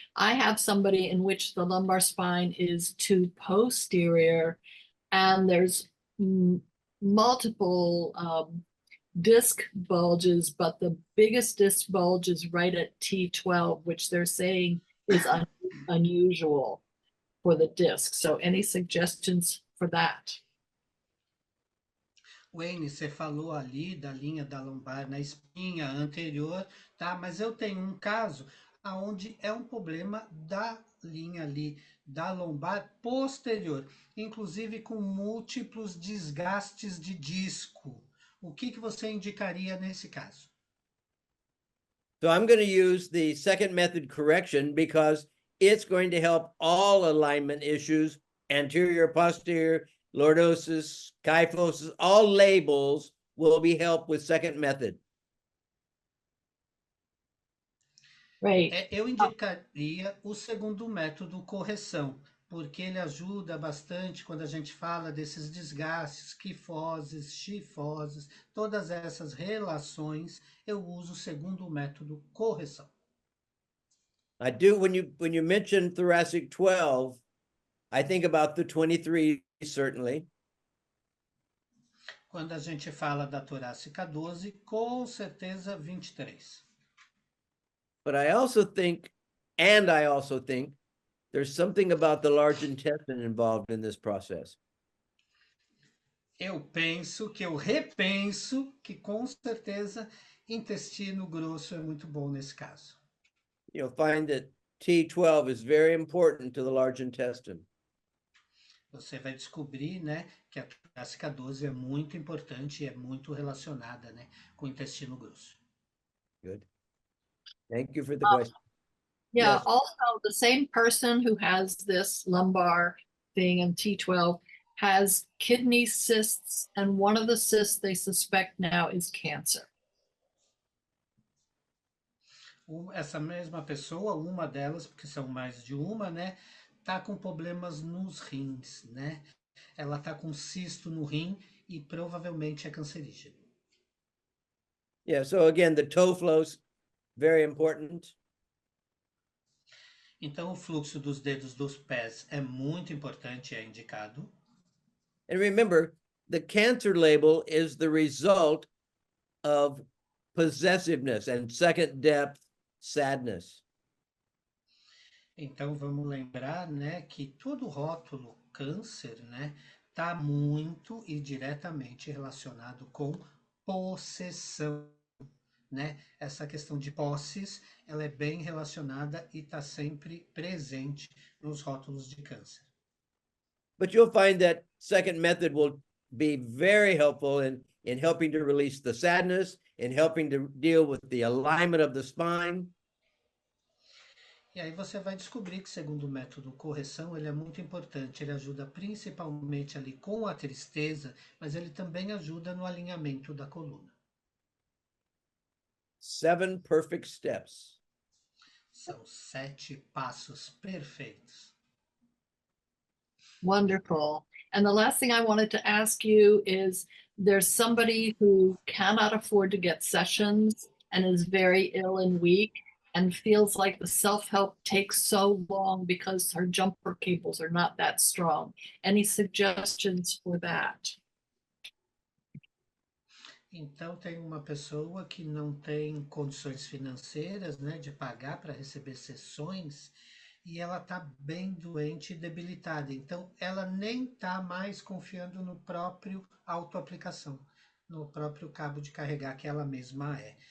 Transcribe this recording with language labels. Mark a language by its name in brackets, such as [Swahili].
[English] I have somebody in which the lumbar spine is too posterior, and there's multiple disc bulges, but the biggest disc bulge is right at T12, which they're saying is unusual for the disc. So any suggestions for that? [Portuguese] Wayne, você falou ali da linha da lombar na espinha anterior, tá? Mas eu tenho um caso aonde é um problema da linha ali da lombar posterior, inclusive com múltiplos desgastes de disco. O que você indicaria nesse caso? [English] So I'm going to use the second method, correction, because it's going to help all alignment issues, anterior, posterior, lordosis, kyphosis, all labels will be helped with second method. Great. [Portuguese] Eu indicaria o segundo método, correção, porque ele ajuda bastante quando a gente fala desses desgastes, quifoses, chifoses, todas essas relações, eu uso o segundo método, correção. [English] I do, when you mention thoracic 12, I think about the 23, certainly. [Portuguese] Quando a gente fala da torácica 12, com certeza 23. [English] But I also think there's something about the large intestine involved in this process. [Portuguese] Eu penso que eu repenso que com certeza intestino grosso é muito bom nesse caso. [English] You'll find that T12 is very important to the large intestine. [Portuguese] Você vai descobrir, né, que a torácica 12 é muito importante e é muito relacionada, né, com o intestino grosso. [English] Good. Thank you for the question. Yeah, Yes. also the same person who has this lumbar thing in T12 has kidney cysts, and one of the cysts they suspect now is cancer. [Portuguese] Essa mesma pessoa, uma delas, porque são mais de uma, né, tá com problemas nos rins, né? Ela tá com cisto no rim e provavelmente é cancerígeno. [English] Yeah, so again, the toe flow's very important. [Portuguese] Então, o fluxo dos dedos dos pés é muito importante, é indicado. [English] And remember, the cancer label is the result of possessiveness and second depth sadness. [Portuguese] Então, vamos lembrar, né, que todo rótulo câncer, né, tá muito e diretamente relacionado com possessão, né? Essa questão de posses, ela é bem relacionada e está sempre presente nos rótulos de câncer. [English] But you'll find that second method will be very helpful in helping to release the sadness, in helping to deal with the alignment of the spine. [Portuguese] E aí você vai descobrir que, segundo o método correção, ele é muito importante. Ele ajuda principalmente ali com a tristeza, mas ele também ajuda no alinhamento da coluna. [English] 7 perfect steps. [Portuguese] São 7 passos perfeitos. [English] Wonderful. And the last thing I wanted to ask you is there's somebody who cannot afford to get sessions and is very ill and weak and feels like the self-help takes so long because her jumper cables are not that strong. Any suggestions for that? [Portuguese] Então, tem uma pessoa que não tem condições financeiras, né, de pagar para receber sessões, e ela está bem doente e debilitada. Então, ela nem está mais confiando no próprio autoaplicação, no próprio cabo de carregar que ela mesma é.